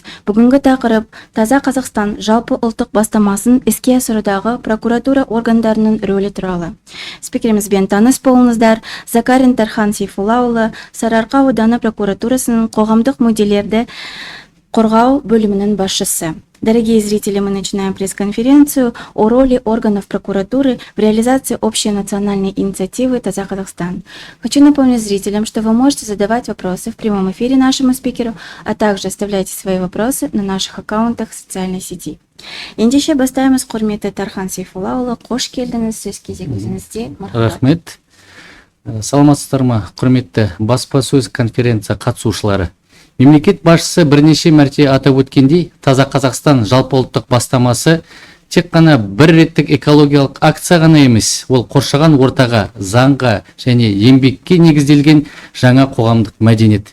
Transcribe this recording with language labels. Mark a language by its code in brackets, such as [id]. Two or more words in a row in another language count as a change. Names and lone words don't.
[kk] Бүгінгі тақырып Таза Қазақстан жалпы ұлттық бастамасын іске асырудағы прокуратура органдарының рөлі туралы. Спикерімізбен таныс болыңыздар. Закарин Тархан Сейфуллаұлы, Сарыарқа ауданы прокуратурасының қоғамдық мүдделерді қорғау бөлімінің басшысы. [ru] Дорогие зрители, мы начинаем пресс-конференцию о роли органов прокуратуры в реализации общей национальной инициативы «Таза Казахстан». Хочу напомнить зрителям, что вы можете задавать вопросы в прямом эфире нашему спикеру, а также оставляйте свои вопросы на наших аккаунтах в социальной сети. [kk] Ендеше бастаймыз, құрметті Тархан Сейфуллаұлы, қош келдіңіз, сөз кезегіңізде. Рахмет. Саламатсыздар ма, құрметті баспасөз конференция қатысушылары. Мемлекет басшысы бірнеше мәрте атап өткендей, Таза Қазақстан жалпы ұлттық бастамасы тек қана бір реттік экологиялық акция ғана емес, ол қоршаған ортаға, заңға және еңбекке негізделген жаңа қоғамдық мәдениет.